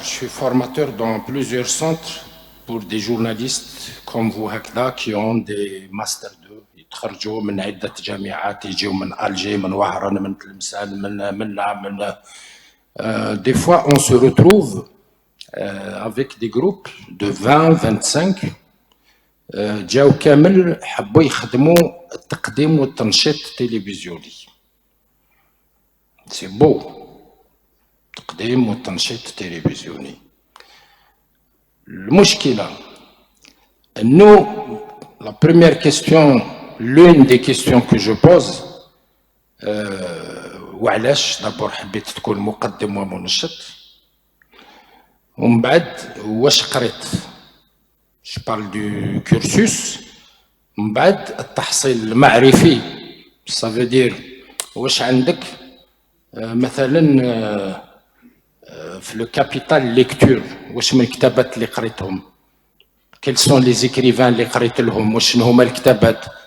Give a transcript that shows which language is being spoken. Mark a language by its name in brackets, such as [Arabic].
[French] Je suis formateur dans plusieurs centres pour des journalistes comme vous qui ont des Master 2 [Arabic] يتخرجوا من عدة جامعات يجيوا من ألجي من وهران من تلمسان من [French] des fois on se retrouve avec des groupes de 20-25 [Arabic] جاو كامل حبوا يخدموا التقديم والتنشيط التلفزيوني. [French] C'est beau. [Arabic] التقديم والتنشيط التلفزيوني. المشكلة [French] nous, la première question, l'une des questions que je pose, [Arabic] وعلاش [French] d'abord [Arabic] حبيت تكون مقدم ومنشط ومن بعد واش قريت. [French] Je parle du cursus. [Arabic] من بعد التحصيل المعرفي. [French] Ça veut dire [Arabic] واش عندك مثلا في [French] le capital lecture. [Arabic] واش من الكتابات اللي قريتهم. [French] Quels sont les écrivains [Arabic] اللي قريت لهم؟ واش هما الكتابات؟